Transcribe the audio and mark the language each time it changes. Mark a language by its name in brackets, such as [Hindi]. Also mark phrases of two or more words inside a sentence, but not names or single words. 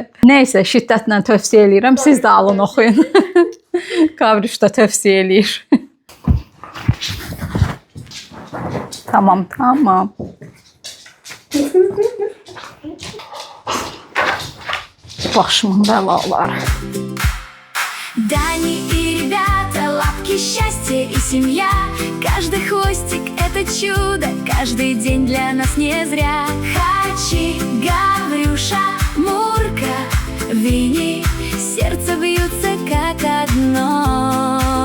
[Azerbaijani] Nəysə, şiddətlə tövsiyə eləyirəm. Siz də alın, oxuyun. Qavruş da tövsiyə eləyir. Tamam. Başımın bəlaları. [Russian] Дани и ребята, лапки счастья и семья. Каждый хвостик — это чудо, каждый день для нас не зря. Хачи, Гаврюша, Мурка, Винни, сердце бьются как одно.